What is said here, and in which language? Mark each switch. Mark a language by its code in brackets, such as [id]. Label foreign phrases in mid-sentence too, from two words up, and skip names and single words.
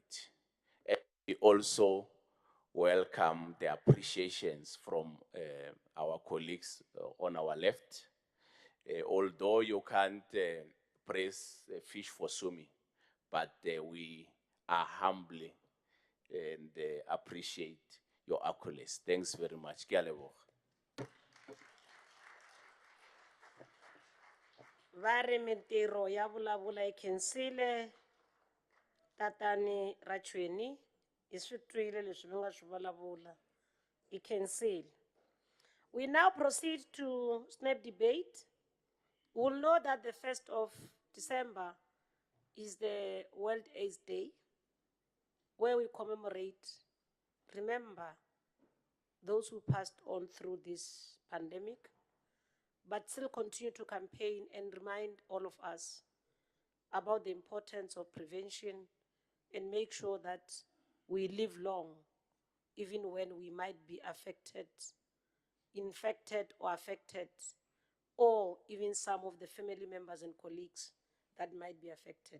[en] And we also welcome the appreciations from our colleagues on our left. Although you can't praise fish for sumi, but we are humbly and appreciate your accolades. Thanks very much. [tn] Ke a leboga. [ts] Vare mentiro ya vulavula e khensile tatani Rachweni iswitwile leswi va nga swi vulavula e khensile. [en] We now proceed to snap debate. We'll know that the 1st of December is the World AIDS Day, where we commemorate, remember those who passed on through this pandemic, but still continue to campaign and remind all of us about the importance of prevention and make sure that we live long, even when we might be affected, infected or affected, or even some of the family members and colleagues that might be affected.